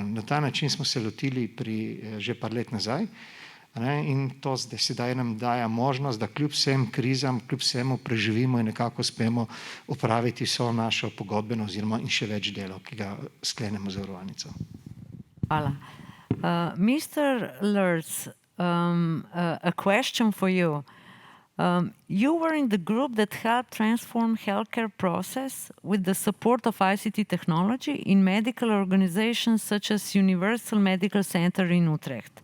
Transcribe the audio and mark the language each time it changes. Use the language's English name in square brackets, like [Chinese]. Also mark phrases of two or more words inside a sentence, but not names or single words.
[Slovenian] Na ta način smo se lotili že par let nazaj in to sedaj nam daje možnost, da kljub vsem krizam, kljub vsemu preživimo in nekako uspemo opraviti vso našo pogodbeno oziroma in še več delo, ki ga sklenemo z zavarovalnico. Hvala. [English] Mr. Lertz, a question for you. You were in the group that helped transform healthcare process with the support of ICT technology in medical organizations such as Universal Medical Center in Utrecht.